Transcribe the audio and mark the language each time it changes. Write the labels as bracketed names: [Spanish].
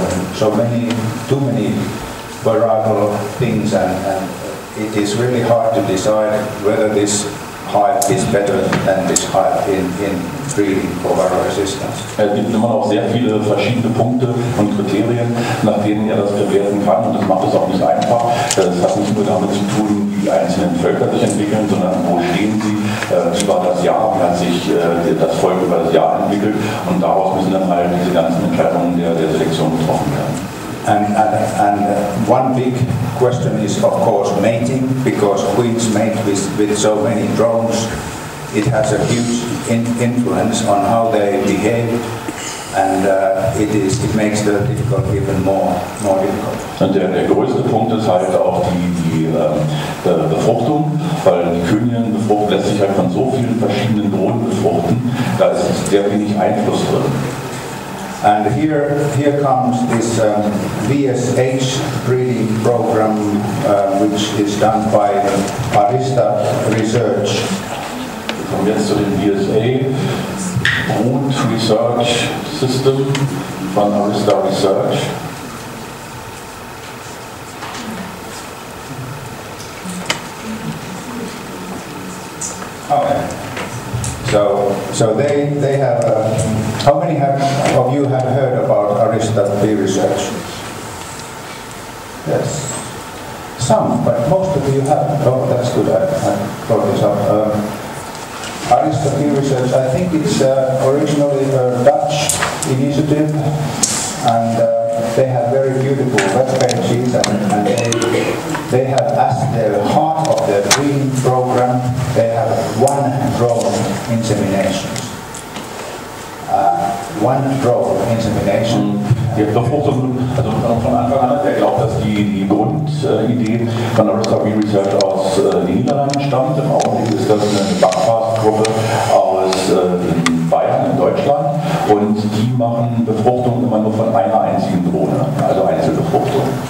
[English] And too many varietal things, and it is really hard to decide whether this hive is better than this hive in breeding for varroa resistance. [German] Es gibt immer noch sehr viele verschiedene Punkte und Kriterien, nach denen er das bewerten kann, und das macht es auch nicht einfach. Das hat nicht nur damit zu tun, wie die einzelnen Völker sich entwickeln, sondern wo stehen sie, wie war das Jahr, wie hat sich das Volk über das Jahr entwickelt, und daraus müssen dann halt diese ganzen Entscheidungen der Selektion getroffen werden. [English] And one big question is, of course, mating, because queens mate with so many drones. It has a huge influence on how they behave, and it makes the difficult even more difficult. [German] Und der größte Punkt ist halt auch die Befruchtung, weil die Königinnenbefruchtung lässt sich halt von so vielen verschiedenen Drohnen befruchten, da ist sehr wenig Einfluss drin. [English] And here comes this VSH breeding program, which is done by Arista Research. [German] Wir kommen jetzt zu dem VSA Brood Research System von Arista Research. [English] Okay. So they have. How many of you have heard about Arista Research? Yes, some, but most of you haven't. Oh, that's good. I brought this up. Arista Research. I think it's originally a Dutch initiative, and they have very beautiful web pages, and they have, as the heart of their breeding program, they have one drone inseminations. One drone insemination. [German] Die Befruchtung, also von Anfang an hat er glaubt, dass die Grundidee von Arista Research aus den Niederlanden stammt. Im Augenblick ist das eine Backfastgruppe aus Bayern in Deutschland, und die machen Befruchtung immer nur von einer einzigen Drohne, also Einzelbefruchtung.